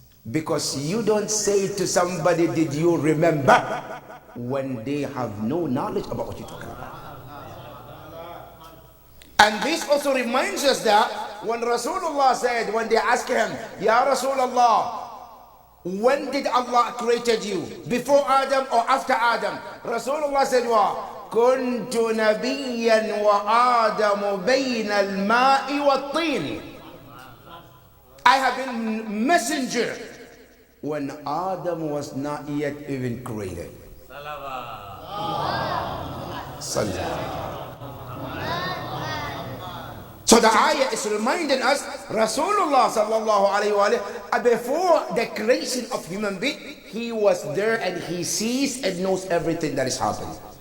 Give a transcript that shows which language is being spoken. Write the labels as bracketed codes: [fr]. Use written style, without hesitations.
[en] Because you don't say to somebody, did you remember? When they have no knowledge about what you're talking about. And this also reminds us that when Rasulullah said, when they asked him, Ya Rasulullah, when did Allah created you? Before Adam or after Adam? Rasulullah said, [ar] كنت نبيا وآدم بين الماء والطين. [en] I have been messenger when Adam was not yet even created. So the ayah is reminding us, Rasulullah sallallahu alayhi wa sallam, before the creation of human being, he was there and he sees and knows everything that is happening.